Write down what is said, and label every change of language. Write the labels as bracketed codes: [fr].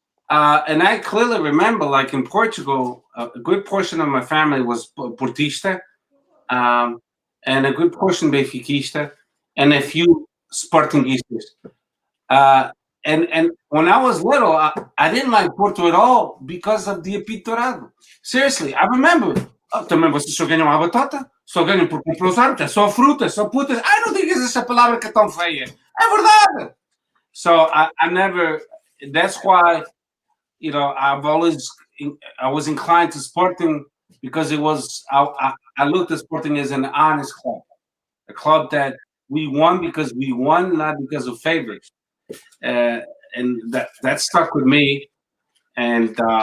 [en] And I clearly remember, like in Portugal, a good portion of my family was Portista, and a good portion Benfiquista, and a few Spartanguistas. And when I was little, I didn't like Porto at all because of the apitorado. Seriously, I remember. [pt] Também vocês só ganham a batata, só ganham por comprar os árbitros, só frutas, só putas. Não digas essa palavra que é tão feia. É verdade. [en] So I never. That's why. You know, I was inclined to Sporting because it was, I looked at Sporting as an honest club, a club that we won because we won, not because of favors. And that stuck with me. And